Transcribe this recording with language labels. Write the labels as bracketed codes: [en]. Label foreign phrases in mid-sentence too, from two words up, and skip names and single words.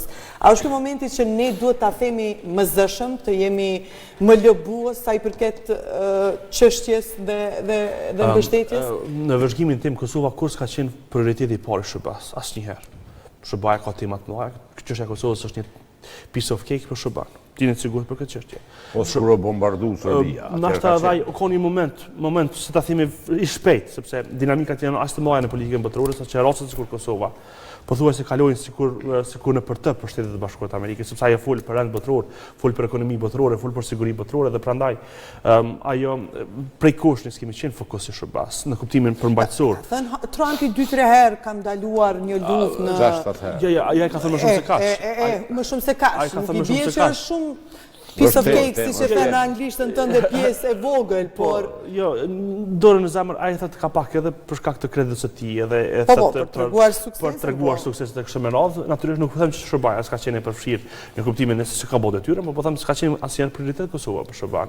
[sq] A është ky momenti që ne duhet ta themi më zëshëm, të jemi më lëbues sa i përket çështjes dhe mbështetjes? Në vëzhgimin tim Kosova kur s'ka qenë prioriteti i parë i SBA-s, asnjëherë. SBA ka tema të mëdha, çështja e Kosovës është një [en] piece of cake [sq] për SBA-n. Jeni të sigurt për këtë çështje. Po shkruaj bombardu Serbia. Nashta ai ka një moment se ta themi i shpejt, sepse dinamikat janë as të mëdha në politikën botërore saqë rastet sikur Kosova pothuajse kalojnë sikur në për për Shtetet e Bashkuara të Amerikës, sepse ajo fol për rend botëror, fol për ekonomi botërore, fol për siguri botërore dhe prandaj ajo prej kushtit kemi qenë fokus i SBA-s në kuptimin përmbajtësor. Thën Trumpi 2-3 herë ka ndaluar një luftë në 6-7 herë. Ja, ai ka thënë më shumë se kaq. Më shumë se kaq. Nuk i bie që është shumë [en] piece of cake, [sq] si që thënë në anglishtën tënde pjesë e vogël, por... Jo, dorën në zemër, ai thëtë ka pak edhe për shkak të kreditës së tij, edhe për treguar sukses të kështu me radhë, natyrisht nuk them që SBA s'ka qenë e përfshirë në kuptimin se s'ka bërë detyrë, por po them s'ka qenë asnjëherë prioritet Kosova për SBA-n.